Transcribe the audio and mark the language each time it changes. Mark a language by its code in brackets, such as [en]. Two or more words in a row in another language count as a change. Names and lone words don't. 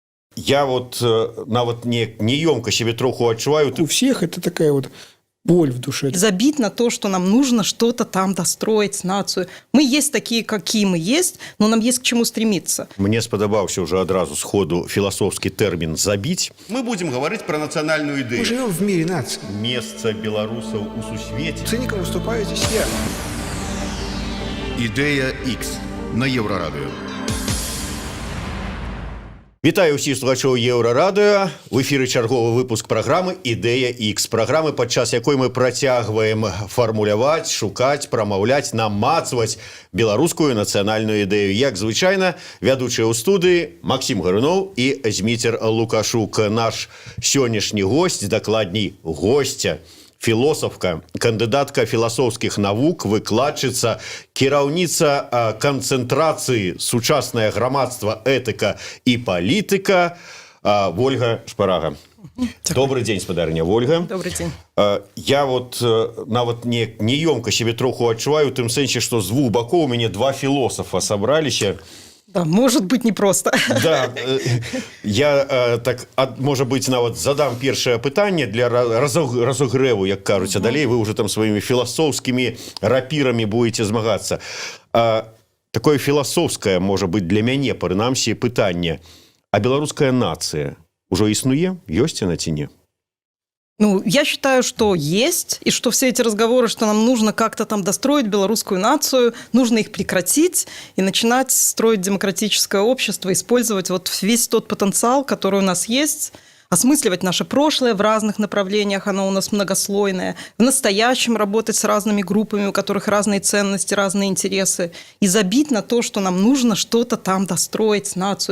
[be] Я вот нават неёмка себе троху адчуваю. [ru] У всех это такая вот боль в душе. Забить на то, что нам нужно что-то там достроить, нацию. Мы есть такие, какие мы есть, но нам есть к чему стремиться. [be] Мне спадабаўся уже адразу сходу філасофскі тэрмін «забіць». [ru] Мы будем говорить про национальную Мы идею. живем в мире наций. [be] Месца беларусаў у сусвеце. [ru] Циником выступаю здесь я. Идея X на Еврорадио. [be] Вітаю ўсіх слухачоў Еўрарадыё. В эфіры чарговы выпуск праграмы «Ідэя X». Праграмы, падчас якой мы працягваем фармуляваць, шукаць, прамаўляць, намацваць беларускую нацыянальную ідэю. Як звычайна, вядучыя ў студыі Максім Гаруноў і Зміцер Лукашук. Наш сённяшні госць, дакладней госця, філосафка, кандыдатка філасофскіх навук, выкладчыца, кіраўніца канцэнтрацыі «Сучаснае грамадства, этыка і палітыка» Вольга Шпарага. Добрый дзень, спадарыня Вольга. [ru] Добрый день. [be] Я вот нават неёмка себе троху адчуваю, у тым сэнсе, што з двух бакоў у мяне два філосафа сабраліся. [ru] Да, может быть непросто. [be] Да, я так, можа быць, нават задам першае пытанне для разогрэву, як кажуць, а далей вы уже там сваімі філасофскімі рапірамі будете змагацца. Такое філасофскае, можа быць, для мяне, прынамсі, пытанне. А беларуская нацыя ўжо існуе? Ёсць яна ці не? [ru] Ну, я считаю, что есть, и что все эти разговоры, что нам нужно как-то там достроить белорусскую нацию, нужно их прекратить и начинать строить демократическое общество, использовать вот весь тот потенциал, который у нас есть, осмысливать наше прошлое в разных направлениях, оно у нас многослойное, в настоящем работать с разными группами, у которых разные ценности, разные интересы, и забить на то, что нам нужно что-то там достроить, нацию.